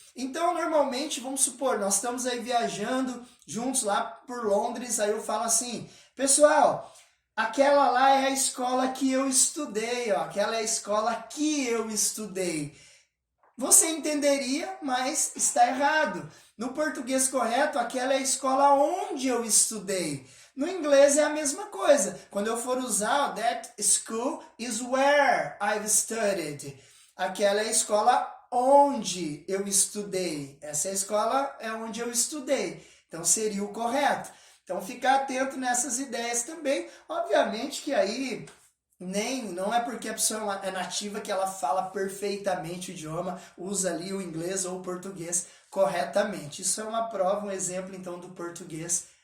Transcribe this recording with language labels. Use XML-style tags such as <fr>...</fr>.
<pt>Então, normalmente, vamos supor, nós estamos aí viajando juntos lá por Londres, aí eu falo assim, pessoal, aquela lá é a escola que eu estudei, ó, aquela é a escola que eu estudei. Você entenderia, mas está errado. No português correto, aquela é a escola onde eu estudei. No inglês é a mesma coisa. Quando eu for usar,</pt> <en>that school is where I've studied.</en> <pt>Aquela é a escola onde eu estudei. Essa é a escola onde eu estudei. Então seria o correto. Então ficar atento nessas ideias também. Obviamente que aí não é porque a pessoa é nativa que ela fala perfeitamente o idioma, usa ali o inglês ou o português corretamente. Isso é uma prova, um exemplo então do português</pt>